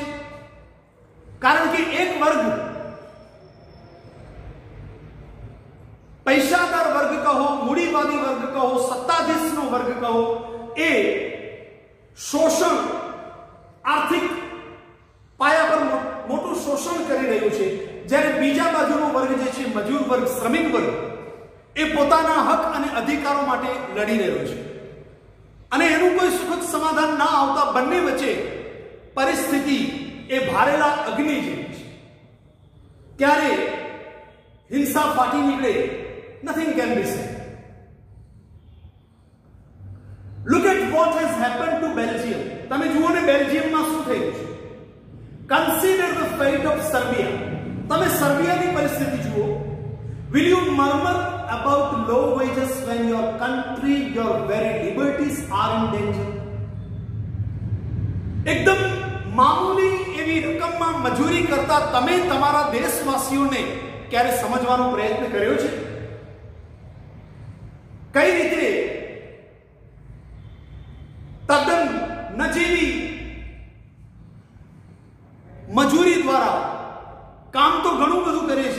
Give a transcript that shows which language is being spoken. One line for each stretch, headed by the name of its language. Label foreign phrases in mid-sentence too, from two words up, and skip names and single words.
Gujarati: કારણ કે એક વર્ગ, પૈસાદાર વર્ગ કહો, મૂડીવાદી વર્ગ કહો, સત્તાધીશનો વર્ગ કહો, એ શોષણ, આર્થિક પાયા પર મોટું શોષણ કરી રહ્યું છે, જ્યારે બીજા બાજુનો વર્ગ જે છે, મજૂર વર્ગ, શ્રમિક વર્ગ, એ પોતાના હક અને અધિકારો માટે લડી રહ્યો છે. અને એનું કોઈ સુખદ સમાધાન ના આવતા બંને વચ્ચે પરિસ્થિતિ એ ભારેલા અગ્નિ જેવી છે. ત્યારે હિંસા ફાટી નીકળે,
English: nothing can be said. Look at what has happened to Belgium.
Gujarati: તમે જુઓ ને બેલ્જિયમમાં શું થયું છે.
English: Consider the fate of Serbia.
Gujarati: તમે સર્બિયાની પરિસ્થિતિ જુઓ.
English: Will you murmur about low wages when your country, your very liberties are in danger?
Gujarati: એકદમ મામૂલી એવી રકમમાં મજૂરી કરતા તમે તમારા દેશવાસીઓને ક્યારે સમજવાનો પ્રયત્ન કર્યો છે? કઈ રીતે તદ્દન નજીવી મજૂરી દ્વારા કામ તો ઘણું બધું કરે છે,